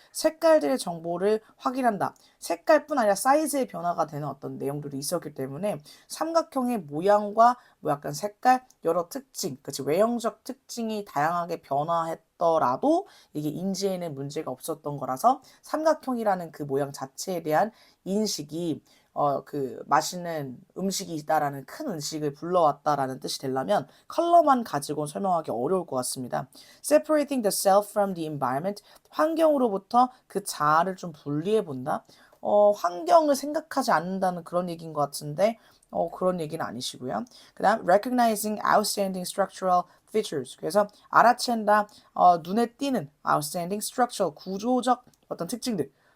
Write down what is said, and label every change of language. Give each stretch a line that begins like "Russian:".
Korean: 색깔들의 정보를 확인한다. 색깔뿐 아니라 사이즈의 변화가 되는 어떤 내용들이 있었기 때문에 삼각형의 모양과 뭐 약간 색깔, 여러 특징, 그치, 외형적 특징이 다양하게 변화했더라도 이게 인지에는 문제가 없었던 거라서 삼각형이라는 그 모양 자체에 대한 인식이 그 맛있는 음식이 있다라는 큰 음식을 불러왔다라는 뜻이 되려면 컬러만 가지고 설명하기 어려울 것 같습니다.
English: Separating the self from the environment.
Korean: 환경으로부터 그 자아를 좀 분리해 본다. 환경을 생각하지 않는다는 그런 얘기인 것 같은데 그런 얘기는 아니시고요. 그 다음
English: recognizing outstanding structural features.
Korean: 그래서 알아챈다. 눈에 띄는
English: outstanding structural
Korean: 구조적 어떤 특징들.